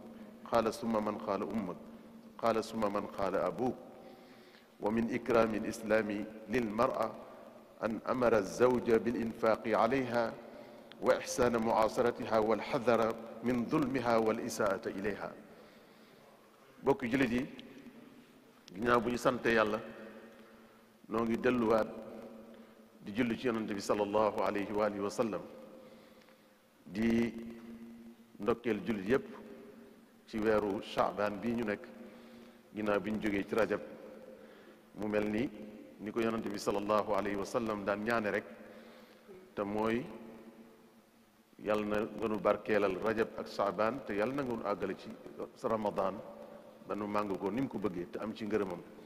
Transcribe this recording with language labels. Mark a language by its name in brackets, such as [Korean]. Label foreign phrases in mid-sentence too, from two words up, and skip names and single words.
[Arabic] قال ثم من؟ قال أمك. قال ثم من؟ قال أبوك. ومن إكرام الإسلام للمرأة أن أمر الزوج بالإنفاق عليها وإحسان معاشرتها والحذر من ظلمها والإساءة إليها. [Wolof] bokk jullit yi ginnaaw bu ñu sante yàlla noo ngi delluwaat di julli ci yonante bi [Arabic] صلى الله عليه و آله وسلم [Wolof] di ndokkeel jullit yépp ci weeru Shaabaan bii ñu nekk ginnaaw bi ñu jógee ci rajab mu mel ni ko yonante bi [Arabic] صلى الله عليه وسلم [Wolof] daan ñaane rek te mooy yàlla na ngënu barkeelal rajab ak Shaabaan te yàlla na ngënu àggale ci Ramadan ba nu màng ko ni mu ko bëggee te am ci ngërëmam.